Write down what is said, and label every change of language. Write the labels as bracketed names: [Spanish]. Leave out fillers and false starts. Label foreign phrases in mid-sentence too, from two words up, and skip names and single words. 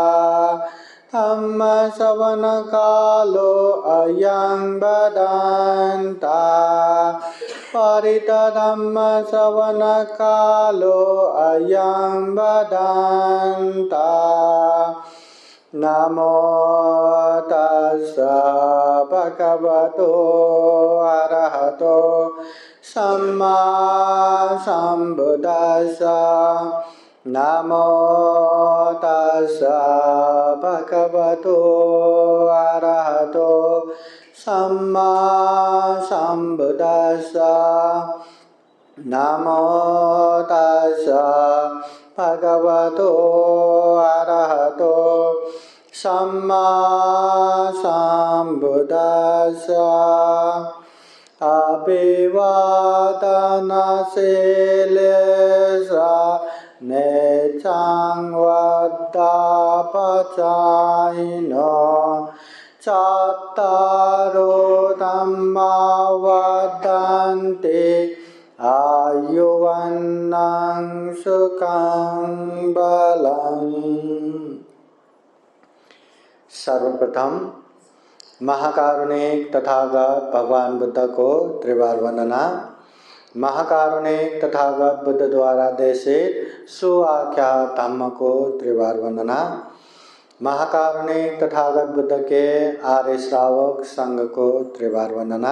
[Pali] धम्मश्रवणकालो अयं वदन्ता परितधम्मश्रवणकालो अयं वदन्ता नमो तस्सा भगवतो अरहतो सम्मा सम्बुद्धास्सा नमो तस्सा भगवतो अरहतो सम्मा सम्बुद्धास्सा नमो तस्सा भगवतो अरहतो सम्मा सम्बुद्धास्सा अभिवादनशीलेषु नेच्छं वद्दापचायिनो चत्तारो धम्मा वदन्ति आयुवन्नं सुखं बलम्। [Hindi] सर्वप्रथम महाकारुणिक तथागत भगवान बुद्ध को त्रिवार वंदना। महाकारुणिक तथागत बुद्ध द्वारा देशित सुआख्यात धम्म को त्रिवार वंदना। महाकारुणिक तथागत बुद्ध के आर्य श्रावक संघ को त्रिवार वंदना।